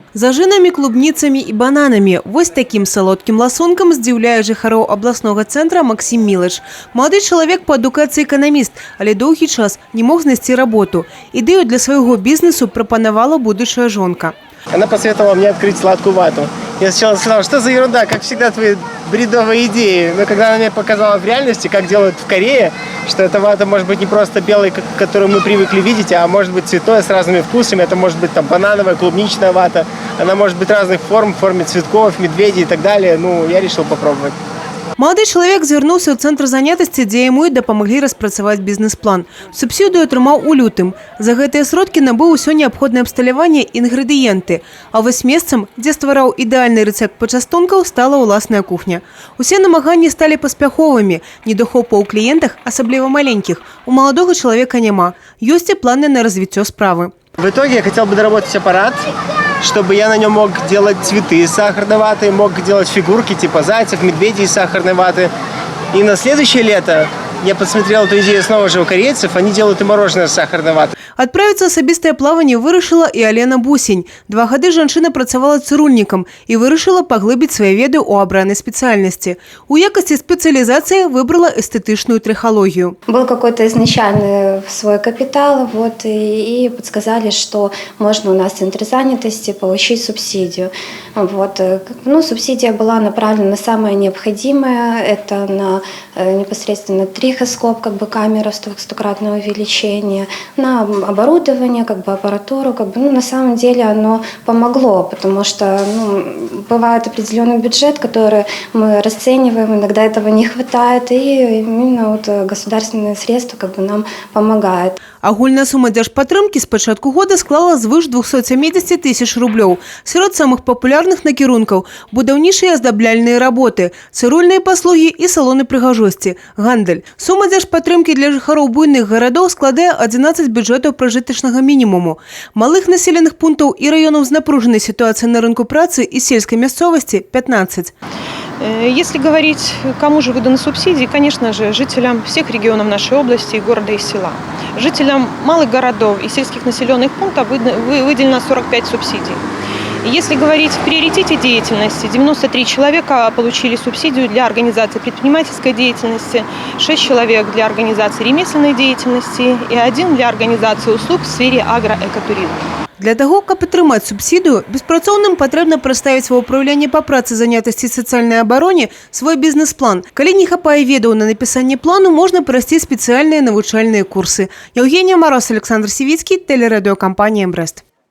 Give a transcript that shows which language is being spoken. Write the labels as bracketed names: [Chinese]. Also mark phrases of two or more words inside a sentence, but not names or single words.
[Belarusian] З ажинамі, клубніцамі і бананамі. Вось таким салодкім ласункам здзіўляе жыхароў абласнога цэнтра Максим Мілыч. Малады чалавек па адукацыі эканаміст, але доўгі час не мог знайсці работу. Ідэю для свайго бізнесу прапанавала будучая жонка. [Russian] Она посоветовала мне открыть сладкую вату. Я сначала сказал, что за ерунда, как всегда твои бредовые идеи. Но когда она мне показала в реальности, как делают в Корее, что эта вата может быть не просто белой, которую мы привыкли видеть, а может быть цветной с разными вкусами. Это может быть там банановая, клубничная вата. Она может быть разных форм, в форме цветков, медведей и так далее. Ну, я решил попробовать. [Belarusian] Малады чалавек звярнуўся ў цэнтр занятасці, дзе яму і дапамаглі распрацаваць бізнес-план. Субсідыю атрымаў у лютым. За гэтыя сродкі набыў усё неабходнае абсталяванне і інгрэдыенты. А вось месцам, дзе ствараў ідэальны рэцэпт пачастункаў, стала ўласная кухня. Усе намаганні сталі паспяховымі. Недахопу ў кліентах, асабліва маленькіх, у маладога чалавека няма. Ёсць і планы на развіццё справы. [Russian] В итоге я хотел бы доработать аппарат, чтобы я на нем мог делать цветы из сахарной ваты, мог делать фигурки типа зайцев, медведей из сахарной ваты. И на следующее лето я подсмотрел эту идею снова же у корейцев, они делают и мороженое с сахарной ваты. [Belarusian] Адправіцца асабістае плаванне вырашыла і Алена Бусень. 2 гады жанчына працавала цырульнікам і вырашыла паглыбіць свае веды ў абранай спецыяльнасці. У якасці спецыялізацыі выбрала эстэтычную трихологию. [Russian] Был какой-то изначальный свой капитал, и подсказали, что можно у нас в центре занятости получить субсидию. Субсидия была направлена на самое необходимое, это на непосредственно трихоскоп, камера 100-кратного увеличения, на оборудование, аппаратуру, на самом деле оно помогло, потому что бывает определенный бюджет, который мы расцениваем, иногда этого не хватает, и именно государственные средства нам помогают. [Belarusian] Агульная сума дзяржпатрымкі з пачатку года склала звыш 270 тысяч рублёў. Сярод самых папулярных накірункаў – будаўнічыя аздабляльныя работы, цырульныя паслугі і салоны прыгажосці, гандаль. Сума дзяржпатрымкі для жыхароў буйных гарадоў складае 11 бюджэтаў пражытачнага мінімуму. Малых населеных пунктаў і раёнаў з напружанай сітуацыяй на рынку працы і сельскай мясцовасці – 15. [Russian] Если говорить, кому же выданы субсидии, конечно же, жителям всех регионов нашей области, города и села. Жителям малых городов и сельских населенных пунктов выделено 45 субсидий. Если говорить в приоритете деятельности, 93 человека получили субсидию для организации предпринимательской деятельности, 6 человек для организации ремесленной деятельности и 1 для организации услуг в сфере агроэкотуризма. [Belarusian] Для того, каб атрымаць субсидию, беспрацоўным патрэбна прадставіць ва ўпраўленне па працы, занятасці і сацыяльнай абароне свой бізнес-план. Калі не хапае ведаў на напісанне плану, можна прайсці спецыяльныя навучальныя курсы. [Russian] Евгения Мороз, Александр Сивицкий, телерадиокомпания «Брест».